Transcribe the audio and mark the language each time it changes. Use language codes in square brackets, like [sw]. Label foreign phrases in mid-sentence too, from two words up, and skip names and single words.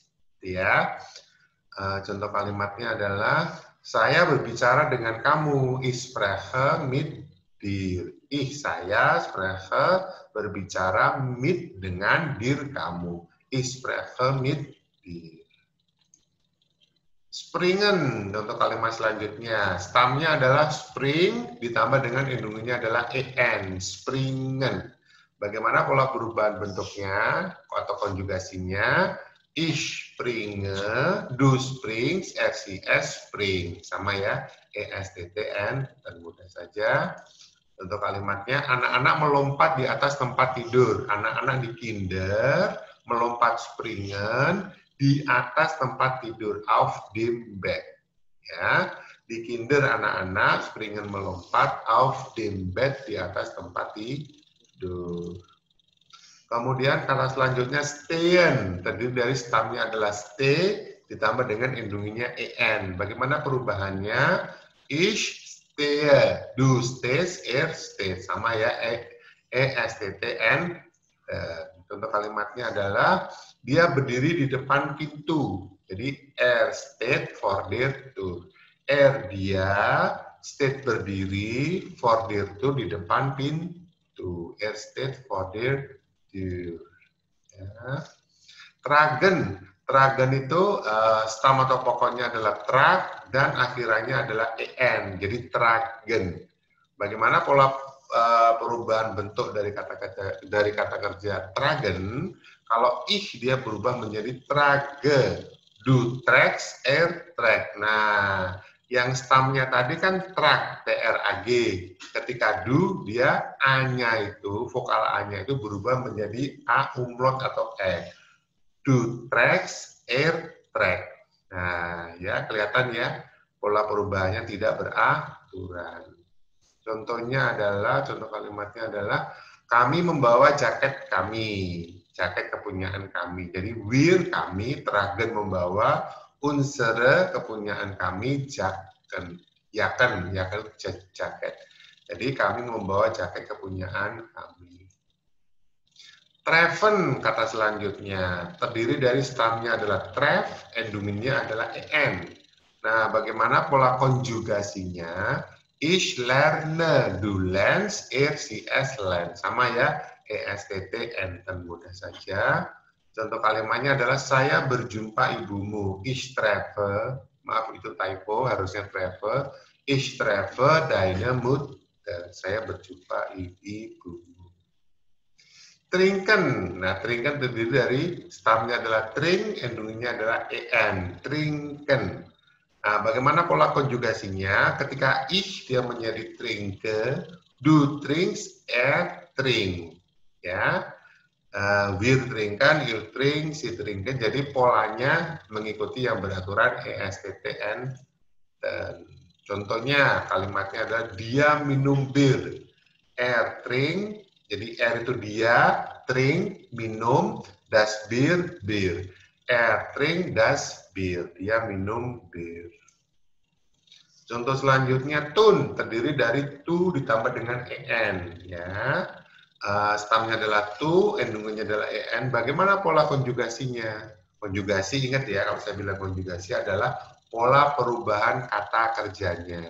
[id] Ya. Contoh kalimatnya adalah saya berbicara dengan kamu. [de] Ich spreche mit dir. [id] Saya spreche berbicara mit dengan dir kamu. [de] Ich spreche mit dir. Springen, [id] contoh kalimat selanjutnya. Stamnya adalah spring, ditambah dengan indungnya adalah en, springen. Bagaimana pola perubahan bentuknya atau konjugasinya? [de] Ich springe, du springst, RCS spring. [id] Sama ya, ESTTN, dan mudah saja. Contoh kalimatnya, anak-anak melompat di atas tempat tidur. Anak-anak di kinder melompat springen di atas tempat tidur, [de] auf dem Bett. [id] Ya, di kinder anak-anak springen melompat [de] auf dem Bett [id] di atas tempat tidur. Kemudian kata selanjutnya stehen, terdiri dari stamnya adalah stay ditambah dengan indungnya en. Bagaimana perubahannya? [de] Ich stehe, du stehst, steht, [id] sama ya, ESTTN. Contoh kalimatnya adalah dia berdiri di depan pintu. Jadi [de] steht vor der Tür. [id] Dia steht berdiri [de] vor der Tür [id] di depan pintu. [de] Steht vor der Tür. Ya. [id] Tragen. Tragen itu stam atau pokoknya adalah trag dan akhirannya adalah en. Jadi tragen. Bagaimana pola perubahan bentuk dari kata kerja tragen? Kalau ich dia berubah menjadi trage. [de] Du trägst, trägt. [id] Nah, yang stamnya tadi kan trag, trag. Ketika du dia a-nya itu, vokal a-nya itu berubah menjadi a umlaut atau e. [de] Du trägst, trägt. [id] Nah, ya kelihatan ya pola perubahannya tidak beraturan. Contohnya adalah, contoh kalimatnya adalah kami membawa jaket kami, jaket kepunyaan kami. Jadi [de] wir kami, tragen [id] membawa, unsere kepunyaan kami, jaken, jaket. Jadi kami membawa jaket kepunyaan kami. Treffen kata selanjutnya terdiri dari stamnya adalah treff, endunginnya adalah en. Nah, bagaimana pola konjugasinya? [de] Ich lerne, du lernst, sie es lernt. [id] Sama ya, ESTT enten, mudah saja. Contoh kalimatnya adalah saya berjumpa ibumu. [de] Ich treffe, [id] maaf itu typo, harusnya treffe. [de] Ich treffe deine Mutter. [id] Saya berjumpa ibumu. Trinken. Nah, trinken terdiri dari stamnya adalah tring, endungnya adalah en. Trinken. Nah, bagaimana pola konjugasinya? Ketika ich dia menjadi trinke, [de] du trinkst, [id] trink. [de] Ya, wir trinken, ihr trink, sie trinken. [id] Jadi polanya mengikuti yang beraturan ESTTN. Dan contohnya kalimatnya adalah dia minum bir, trink. Jadi itu dia, trink, minum, [de] das Bier, trink das Bier. [id] Dia minum bir. Contoh selanjutnya tun terdiri dari tu ditambah dengan en ya. Stamnya adalah tu, endungannya adalah en. Bagaimana pola konjugasinya? Konjugasi ingat ya, kalau saya bilang konjugasi adalah pola perubahan kata kerjanya.